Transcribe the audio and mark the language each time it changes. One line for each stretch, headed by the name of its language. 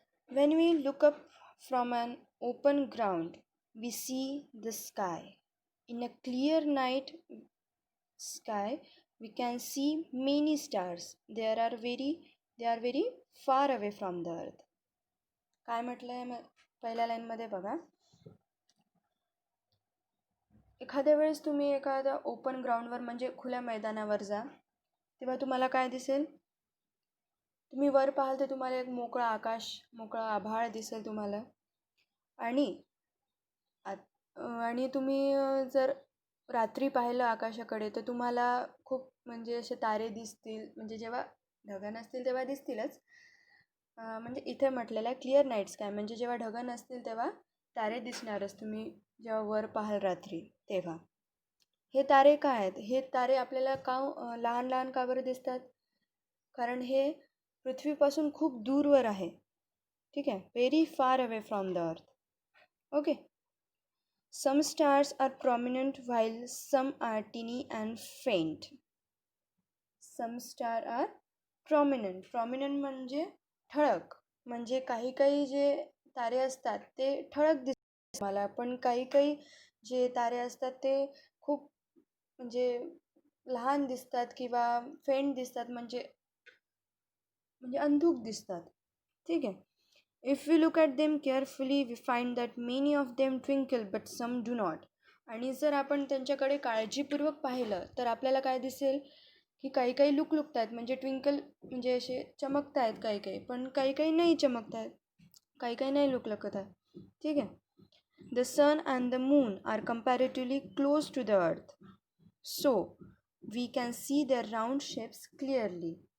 English: When we look up from an open ground, we see the sky. In a clear night sky, we can see many stars. They are very far away from the earth.
Marathi: काय म्हटलंय पहिल्या लाईनमध्ये बघा. एखाद्या वेळेस तुम्ही एखाद्या open ग्राउंडवर म्हणजे खुल्या मैदानावर जा, तेव्हा तुम्हाला काय दिसेल? तुम्ही वर पाहाल तर तुम्हाला एक मोकळा आकाश, मोकळा आभाळ दिसेल तुम्हाला. आणि तुम्ही जर रात्री पाहिलं आकाशाकडे तर तुम्हाला खूप म्हणजे असे तारे दिसतील. म्हणजे जेव्हा ढग नसतील तेव्हा दिसतीलच. म्हणजे इथे म्हटलेलं आहे
English: clear night sky,
Marathi: म्हणजे जेव्हा ढग नसतील तेव्हा तारे दिसणारच तुम्ही जेव्हा वर पाहाल रात्री तेव्हा. हे तारे काय आहेत? हे तारे आपल्याला लहान लहान का बरं दिसतात? कारण हे पृथ्वीपासून खूप दूरवर आहे. ठीक आहे,
English: Very far away from the earth. Okay. Some stars are prominent while some are teeny and faint. Some stars are prominent.
Marathi: Prominent म्हणजे ठळक. म्हणजे काही जे तारे असतात ते ठळक दिसतात मला, पण काही जे तारे असतात ते खूप म्हणजे लहान दिसतात किंवा फेंट दिसतात, म्हणजे अंधुक दिसतात. ठीक आहे.
English: If we look at them carefully, we find that many of them twinkle, but some do not.
Marathi: आणि जर आपण त्यांच्याकडे काळजीपूर्वक पाहिलं तर आपल्याला काय दिसेल की काही लुकलुकत आहेत, म्हणजे ट्विंकल म्हणजे असे चमकत आहेत काही, पण काही नाही चमकत आहेत, काही नाही लुकलुकत आहेत. ठीक आहे.
English: The sun and the moon are comparatively close to the earth, so we can see their round shapes clearly.